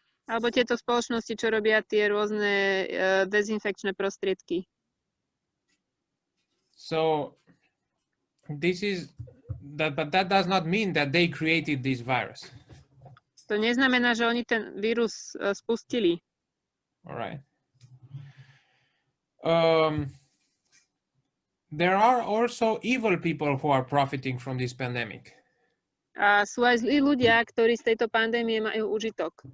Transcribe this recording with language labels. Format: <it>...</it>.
<sk>Alebo tieto spoločnosti, čo robia tie rôzne dezinfekčné prostriedky.</sk> <en>So but that does not mean that they created this virus.</en> <sk>To neznamená, že oni ten vírus spustili.</sk> <en>All right. There are also evil people who are profiting from this pandemic.</en> <sk>A sú aj zlí ľudia, ktorí z tejto pandémie majú užitok.</sk>